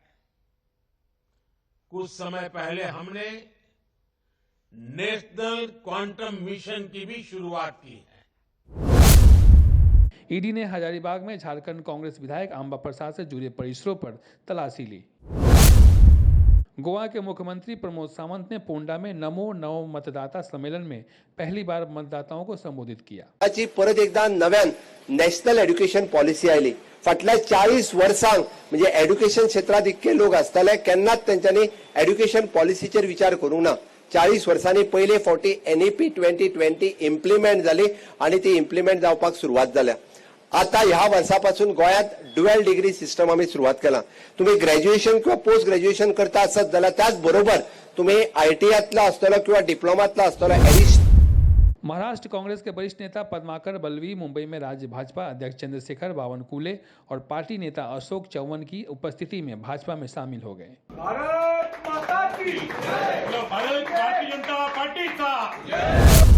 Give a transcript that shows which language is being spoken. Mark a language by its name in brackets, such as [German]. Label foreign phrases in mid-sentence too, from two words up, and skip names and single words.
[Hindi] कुछ समय पहले हमने नेशनल क्वांटम मिशन की भी शुरुआत की है। ईडी ने हजारीबाग में झारखंड कांग्रेस विधायक अंबा प्रसाद से जुड़े परिसरों पर तलाशी ली। गोवा के मुख्यमंत्री प्रमोद सावंत ने पोंडा में नमो नव मतदाता सम्मेलन में पहली बार मतदाताओं को संबोधित किया। [Konkani] परत एकदा नव्यान नॅशनल एड्युकेशन पॉलिसी आयली। फाटल्या 40 वर्सांक म्हणजे एड्युकेशन क्षेत्रात इतके लोक आसताले, केन्नाच त्यांच्यानी एड्युकेशन पॉलिसीचेर विचार करूंक ना। 40 वर्सांनी पहिले फावटी एनईपी 2020 इम्प्लिमेंट जाली आणि ती इम्प्लिमेंट जावपाक सुरुवात जाल्या। आता ह्या वर्षापासून गोयात [English] dual degree system [Konkani] आम्ही सुरुवात केला। तुम्ही ग्रॅज्युएशन किंवा [English] post graduation [Konkani] करता आसत जाल्यार त्याच बरोबर तुम्ही आयटीआयतला आसतलो किंवा डिप्लोमातला आसतलो [Hindi] महाराष्ट्र कांग्रेस के वरिष्ठ नेता पद्माकर बलवी मुंबई में राज्य भाजपा अध्यक्ष चंद्रशेखर बावनकुले और पार्टी नेता अशोक चौहान की उपस्थिति में भाजपा में शामिल हो गए। भारत माता की जय। भारत भारतीय जनता पार्टी का।